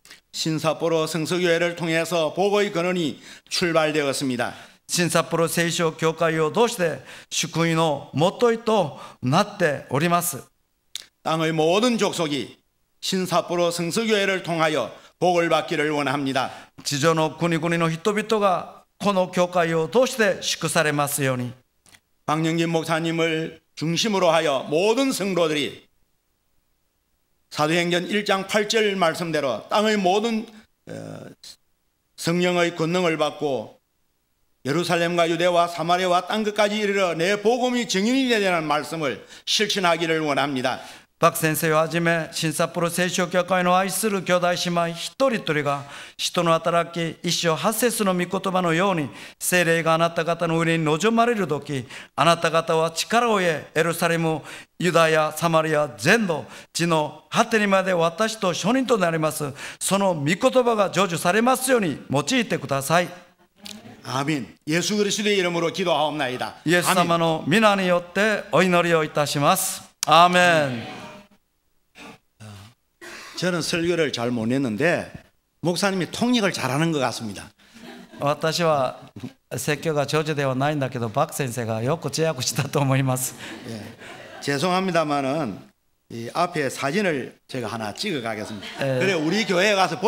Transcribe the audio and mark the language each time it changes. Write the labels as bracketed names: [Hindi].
[Korean] 신삿포로 성서교회를 통해서 복의 근원이 출발되었습니다. [Japanese] 新札幌聖書教会を通して祝福の元いとなっております。 [Korean] 땅의 모든 족속이 신삿포로 성서교회를 통하여 복을 받기를 원합니다. [Japanese] 地上の国々の人々がこの教会を通して祝されますように。 [Korean] 박영진 목사님을 중심으로 하여 모든 성도들이 사도행전 1장 8절 말씀대로 땅의 모든 성령의 권능을 받고 예루살렘과 유대와 사마리아와 땅끝까지 이르러 내 복음이 증인이 되는 말씀을 실천하기를 원합니다. [Japanese] バク先生をはじめ、新札幌聖書教会の愛する兄弟姉妹一人一人が、人の働き、一生八節の御言葉のように、聖霊があなた方の上に望まれるとき、あなた方は力を得、エルサレム、ユダヤ、サマリア、全土、地の果てにまで私と証人となります。その御言葉が成就されますように用いてください。 [Korean] 아멘. 예수 그리스도의 이름으로 기도하옵나이다. [Japanese] イエス様の皆によってお祈りをいたします。アーメン。 [Korean] 저는 설교를 잘 못했는데 목사님이 통역을 잘하는 것 같습니다. [Japanese] 私は説教が上手ではないんだけど、バク先生がよく通訳したと思います。 [Korean] 죄송합니다만은 이 앞에 사진을 제가 하나 찍어 가겠습니다. 그래 우리 교회에 가서